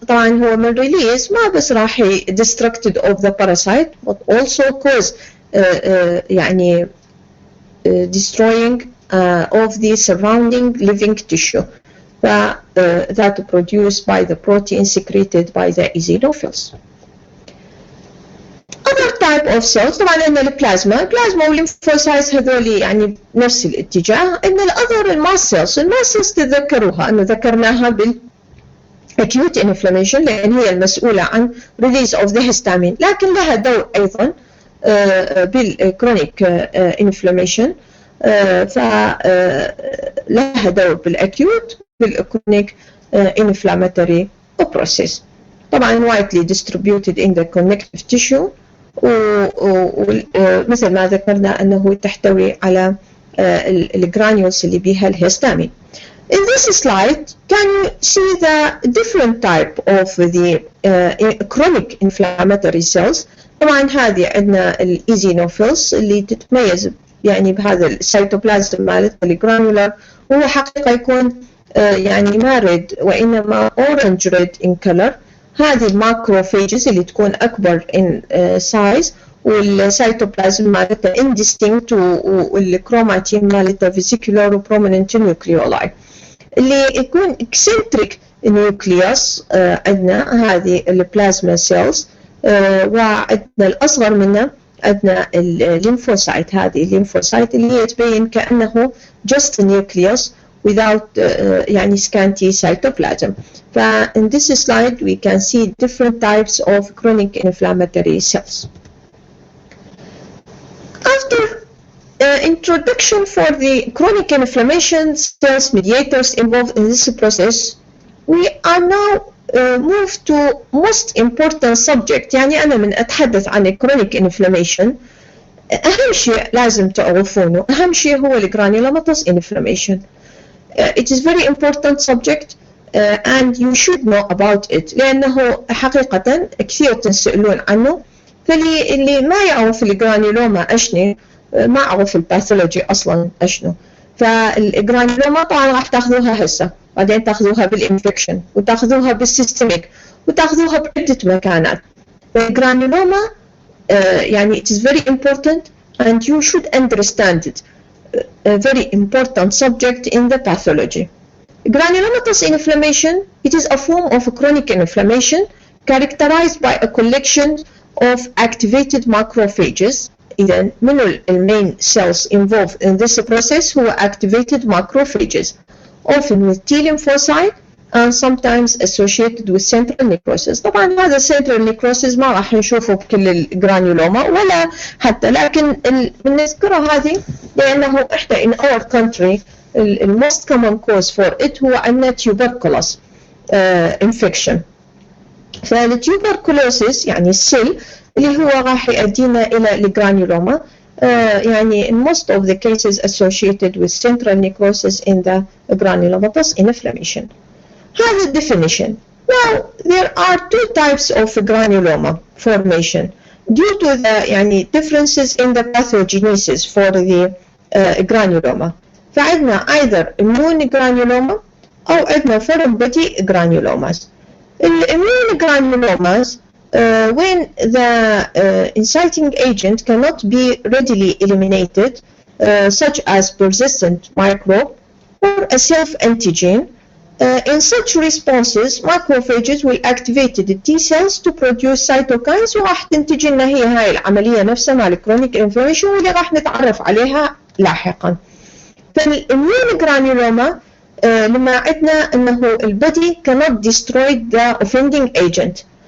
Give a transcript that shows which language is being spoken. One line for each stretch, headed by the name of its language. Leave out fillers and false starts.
Arabic: طبعا هو من
English: release
Arabic: ما بس راح
English: destructed of the parasite but also cause يعني destroying of the surrounding living tissue that produced by the protein secreted by the eosinophils. Other type of cells
Arabic: طبعا عندنا البلازما والليمفوسايتس هذول يعني نفس الاتجاه. عندنا الاذر الماست سيلز تتذكروها انه ذكرناها acute inflammation لأن هي المسؤولة عن
English: release of the histamine
Arabic: لكن لها دور أيضا بالchronic inflammation فلها دور بالacute بالchronic inflammatory process. طبعا
English: widely distributed in the connective tissue
Arabic: ومثل ما ذكرنا أنه تحتوي على الجرانيولز اللي بيها الهستامين.
English: In this slide, can you see the different type of the chronic inflammatory cells?
Arabic: طبعا هذه عندنا الايزينوفيلز اللي تتميز يعني بهذا السيتوبلازم مالتها الجرانولار وهو حقيقة يكون يعني ما ريد وإنما
English: orange red in color.
Arabic: هذه الماكروفيجز اللي تكون أكبر
English: in size
Arabic: والسيتوبلازم مالتها indistinct والكروماتين مالتها vesicular و
English: prominent nucleoli.
Arabic: اللي يكون
English: eccentric nucleus
Arabic: عندنا هذه البلازما سيلز وعندنا الأصغر منها عندنا الليمفوسايت. هذه الليمفوسايت اللي هي تبين كأنه
English: just nucleus without
Arabic: يعني
English: scanty cytoplasm. In this slide we can see different types of chronic inflammatory cells. After introduction for the chronic inflammation cells mediators involved in this process, we are now moved to most important subject.
Arabic: يعني أنا من أتحدث عن chronic inflammation أهم شيء لازم تعرفونه أهم شيء هو granulomatous inflammation.
English: It is very important subject and you should know about it
Arabic: لأنه حقيقة كثير تسألون عنه. فاللي ما يعرف الجرانيولوما أشنو ما أعرف الباثولوجي أصلاً أشنو. فالجرانيولوما طبعاً راح تأخذوها هسه بعدين تأخذوها بالإنفكشن وتأخذوها بالسيستميك وتأخذوها بعدة مكانات. الجرانيولوما يعني
English: it is very important and you should understand it. A very important subject in the pathology. Granulomatous inflammation, it is a form of chronic inflammation characterized by a collection of activated macrophages.
Arabic: إذن من
English: main cells involved in this process هو activated macrophages, often with T lymphocyte and sometimes associated with central necrosis.
Arabic: طبعا هذا central necrosis ما راح نشوفه بكل الجرانيولوما ولا حتى لكن بنذكره هذه لأنه إحدى
English: in our country the most common cause for it
Arabic: هو عندنا tuberculosis infection.
English: فالtuberculosis
Arabic: يعني السيل اللي هو راح يؤدينا إلى الجرانيولوما يعني
English: in most of the cases associated with central necrosis in the granulomatous inflammation. هذا definition. Now there are two types of granuloma formation due to the يعني differences in the pathogenesis for the granuloma.
Arabic: فعندنا
English: either immune granuloma
Arabic: أو عندنا
English: foreign body granulomas. Immune granulomas when the inciting agent cannot be readily eliminated such as persistent microbe or a self-antigen. In such responses, macrophages will activate the T cells to produce cytokines
Arabic: وراح تنتج لنا هاي العملية نفسها مع الكرونيك انفلاميشن واللي راح نتعرف عليها لاحقا. فالإميون جرانيولوما لما عدنا أنه البدي
English: cannot destroy the offending agent.